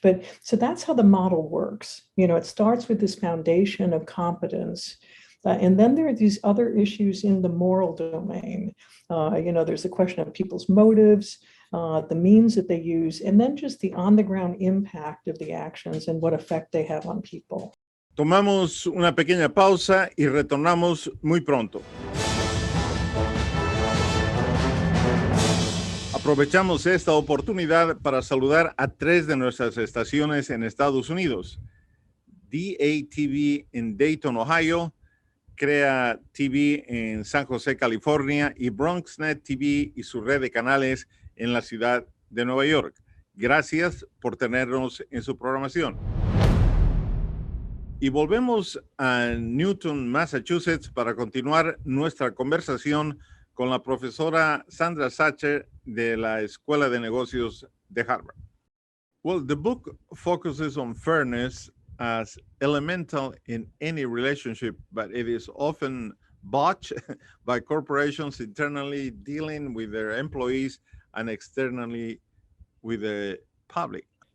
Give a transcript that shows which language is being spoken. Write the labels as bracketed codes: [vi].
[en] But so that's how the model works. It starts with this foundation of competence. And then there are these other issues in the moral domain. There's the question of people's motives, the means that they use, and then just the on-the-ground impact of the actions and what effect they have on people. [es] Tomamos una pequeña pausa y retornamos muy pronto. Aprovechamos esta oportunidad para saludar a 3 de nuestras estaciones en Estados Unidos. DATV en Dayton, Ohio, Crea TV en San José, California, y BronxNet TV y su red de canales en la ciudad de Nueva York. Gracias por tenernos en su programación. Y volvemos a Newton, Massachusetts, para continuar nuestra conversación con la profesora Sandra Sucher de la Escuela de Negocios de Harvard. [en] Well, the book focuses on fairness as elemental in any relationship, but it is often botched by corporations internally dealing with their employees and externally with the public.